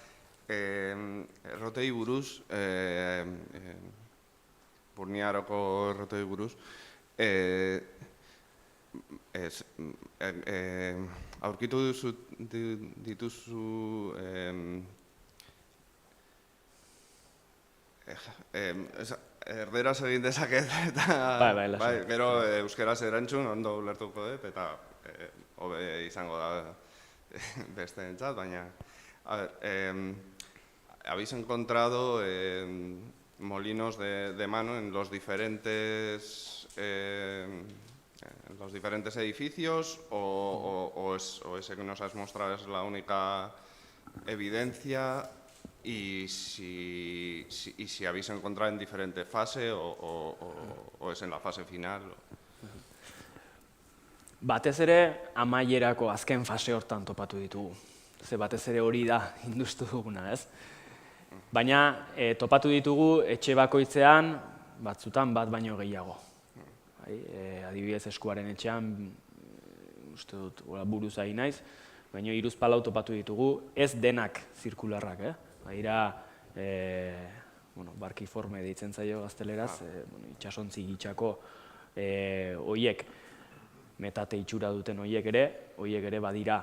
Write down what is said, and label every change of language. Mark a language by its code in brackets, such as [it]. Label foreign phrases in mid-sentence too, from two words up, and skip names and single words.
[eu] Errotei buruz, Burniaroko errotei buruz, aurkitu dituzu erderaz egin dezaket eta gero euskeraz erantzun ondo ulertuko dut eta hobe izango da besteentzat, baina [es] habéis encontrado molinos de mano en los diferentes edificios o ese que nos has mostrado es la única evidencia y si habéis encontrado en diferente fase o es en la fase final. [eu] Batez ere amaierako azken fase hortan topatu ditugu. Ze batez ere hori da industu duguna, ez? Baina topatu ditugu etxe bakoitzean batzutan bat baino gehiago. Adibidez Eskuaren etxean, uste dut buruz ari naiz, baina 3-4 topatu ditugu, ez denak zirkularrak, Baina, barkiforme deitzen zaio gazteleraz, itxasontzi gitxako hoiek, metate itxura duten hoiek ere badira.